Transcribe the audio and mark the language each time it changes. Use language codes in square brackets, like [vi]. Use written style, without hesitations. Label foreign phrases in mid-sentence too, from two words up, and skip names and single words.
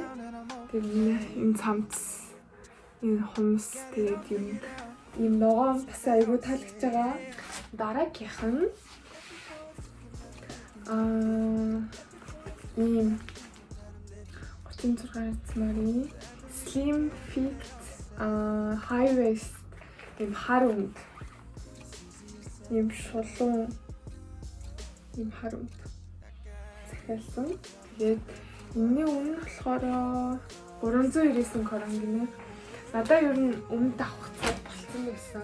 [mn] Тэгээд энэ цамц, энэ хумс тэгээд юм ногоон бас айгүй таалагдж байгаа. Дараагийнх нь ийм 36 цамарын [en] slim fit high waist [mn] ийм хар өмд. Ийм шулуун ийм хар өмд захиалсан. Тэгээд энэний өмнө болохоор 399 крон гинэ. Надаа ер нь өмд авах цаг болцсон байсан.